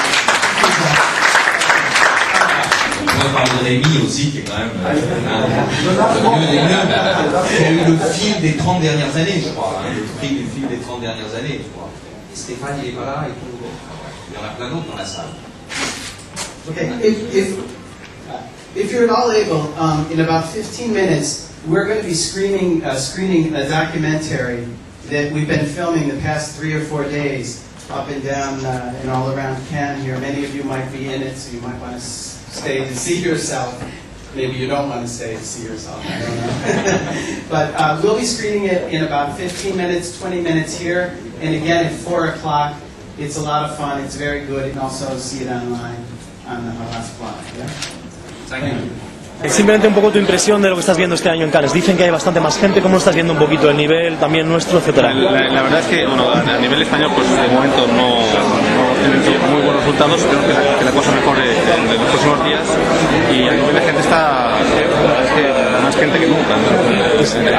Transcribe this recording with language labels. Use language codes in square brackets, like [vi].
[fr] On va parler de Rémi aussi, qui est quand même le mieux des mieux. Il a eu le fil des 30 dernières années, je crois. Le prix du fil des 30 dernières années, je crois. Et Stéphane, il est pas là et tout. Il y en a plein d'autres dans la salle. [en] Okay, if you're all able, in about 15 minutes, we're going to be screening a documentary that we've been filming the past 3 or 4 days up and down and all around Cannes here. Many of you might be in it, so you might want to stay to see yourself. Maybe you don't want to stay to see yourself, I don't know. But we'll be screening it in about 15 minutes, 20 minutes here, and again at 4 o'clock. It's a lot of fun, it's very good. You can also see it online on the Havas blog. Yeah? Thank you. [es] Simplemente un poco tu impresión de lo que estás viendo este año en Cannes. Dicen que hay bastante más gente. ¿Cómo estás viendo un poquito el nivel también nuestro, etcétera? La verdad es que, bueno, a nivel español, pues de momento no tienen muy buenos resultados. Creo que la cosa mejore en los próximos días. Y a nivel de gente está, es que más gente que nunca.